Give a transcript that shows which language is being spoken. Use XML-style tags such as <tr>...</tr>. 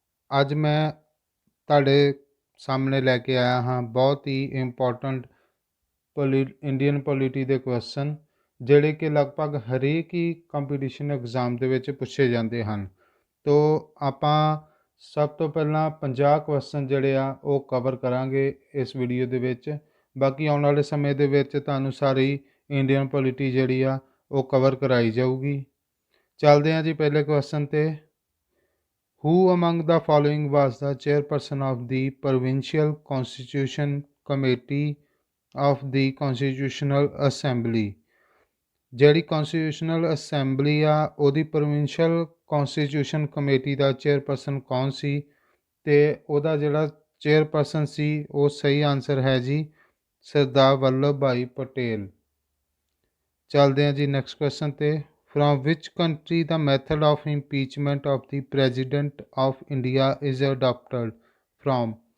<pa>ਅੱਜ ਮੈਂ ਤੁਹਾਡੇ ਸਾਹਮਣੇ ਲੈ ਕੇ ਆਇਆ ਹਾਂ ਬਹੁਤ ਹੀ ਇੰਪੋਰਟੈਂਟ ਇੰਡੀਅਨ ਪੋਲਿਟੀ ਦੇ ਕੁਐਸਚਨ, ਜਿਹੜੇ ਕਿ ਲਗਭਗ ਹਰੇਕ ਹੀ ਕੰਪੀਟੀਸ਼ਨ ਐਗਜ਼ਾਮ ਦੇ ਵਿੱਚ ਪੁੱਛੇ ਜਾਂਦੇ ਹਨ। ਤੋ ਆਪਾਂ ਸਭ ਤੋਂ ਪਹਿਲਾਂ 50 ਕੁਐਸਚਨ ਜਿਹੜੇ ਆ ਉਹ ਕਵਰ ਕਰਾਂਗੇ ਇਸ ਵੀਡੀਓ ਦੇ ਵਿੱਚ। ਬਾਕੀ ਆਉਣ ਵਾਲੇ ਸਮੇਂ ਦੇ ਵਿੱਚ ਤੁਹਾਨੂੰ ਸਾਰੀ ਇੰਡੀਅਨ ਪੋਲਿਟੀ ਜਿਹੜੀ ਆ ਉਹ ਕਵਰ ਕਰਾਈ ਜਾਊਗੀ। ਚੱਲਦੇ ਹਾਂ ਜੀ ਪਹਿਲੇ ਕੁਐਸਚਨ 'ਤੇ।</pa> <en>Who among the following was the chairperson of the Provincial Constitution Committee of the Constitutional Assembly?</en> <pa>ਜਿਹੜੀ ਕੌਂਸਟੀਟਿਊਸ਼ਨਲ ਅਸੈਂਬਲੀ ਆ ਉਹਦੀ ਪ੍ਰੋਵਿੰਸ਼ੀਅਲ ਕੌਂਸਟੀਟਿਊਸ਼ਨ ਕਮੇਟੀ ਦਾ ਚੇਅਰਪਰਸਨ ਕੌਣ ਸੀ? ਅਤੇ ਉਹਦਾ ਜਿਹੜਾ ਚੇਅਰਪਰਸਨ ਸੀ ਉਹ ਸਹੀ ਆਨਸਰ ਹੈ ਜੀ ਸਰਦਾਰ ਵੱਲਭ ਭਾਈ ਪਟੇਲ। ਚੱਲਦੇ ਹਾਂ ਜੀ ਨੈਕਸਟ ਕੁਐਸਚਨ 'ਤੇ।</pa> <en>From which country ਦਾ method of impeachment of the president of India is adopted from?</en>